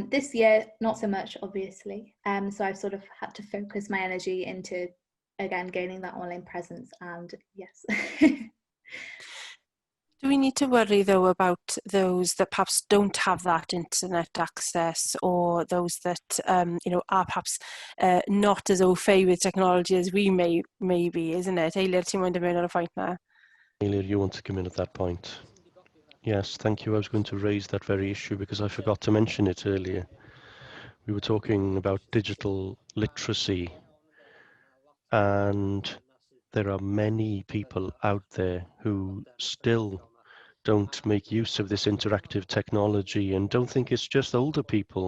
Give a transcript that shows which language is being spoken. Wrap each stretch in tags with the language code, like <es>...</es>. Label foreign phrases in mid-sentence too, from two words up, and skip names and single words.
<en>This year, not so much, obviously. So I've sort of had to focus my energy into, again, gaining that online presence, and yes. Do we need to worry, though, about those that perhaps don't have that internet access, or those that, you know, are perhaps not as au fait with technology as we may be, isn't it?</en> <cy>Eilir, ti'n mynd i mewn ar y pwynt na? Eilir,</cy> <en>you want to come in at that point? Yes, thank you. I was going to raise that very issue because I forgot to mention it earlier. We were talking about digital literacy, and there are many people out there who still don't make use of this interactive technology and don't think it's just older people.</en>